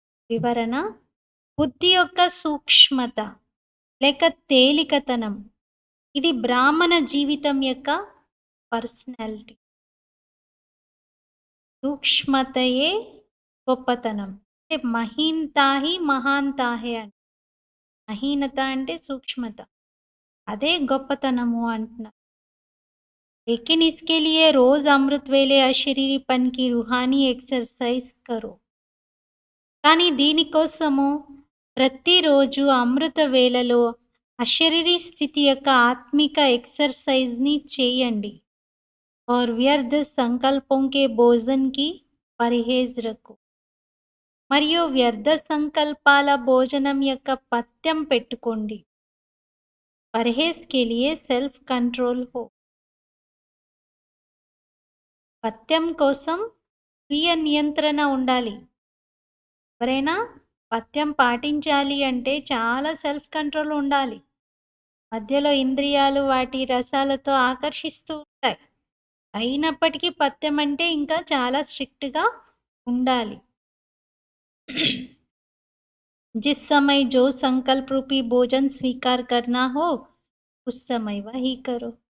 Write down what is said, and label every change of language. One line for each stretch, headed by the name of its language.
Telugu: వివరణ బుద్ధి యొక్క సూక్ష్మత లేక తేలికతనం ఇది బ్రాహ్మణ జీవితం యొక్క పర్సనాలిటీ. సూక్ష్మతయే గొప్పతనం. అంటే
Hindi: మహీనతాహి మహాంతాహే
Telugu: అంటే మహీనత అంటే సూక్ష్మత, అదే గొప్పతనము అంటున్నారు.
Hindi: लेकिन इसके लिए रोज अमृत वेले अशरीरीपन की रूहानी एक्सरसाइज करो.
Telugu: కానీ దీనికోసము ప్రతిరోజు అమృత వేళలో అశరీరీ స్థితి యొక్క ఆత్మిక ఎక్సర్సైజ్ని చేయండి.
Hindi: और व्यर्थ संकल्पों के भोजन की परहेज रखो.
Telugu: మరియు వ్యర్థ సంకల్పాల భోజనం యొక్క పథ్యం పెట్టుకోండి.
Hindi: పरहेज के लिए సెల్ఫ్ కంట్రోల్ हो.
Telugu: పథ్యం కోసం స్వీయ నియంత్రణ ఉండాలి. ఎవరైనా పథ్యం పాటించాలి అంటే చాలా సెల్ఫ్ కంట్రోల్ ఉండాలి. మధ్యలో ఇంద్రియాలు వాటి రసాలతో ఆకర్షిస్తూ ఉంటాయి. అయినప్పటికీ పథ్యం అంటే ఇంకా చాలా స్ట్రిక్ట్గా ఉండాలి.
Hindi: जिस समय जो संकल्प रूपी भोजन स्वीकार करना हो उस समय वही करो.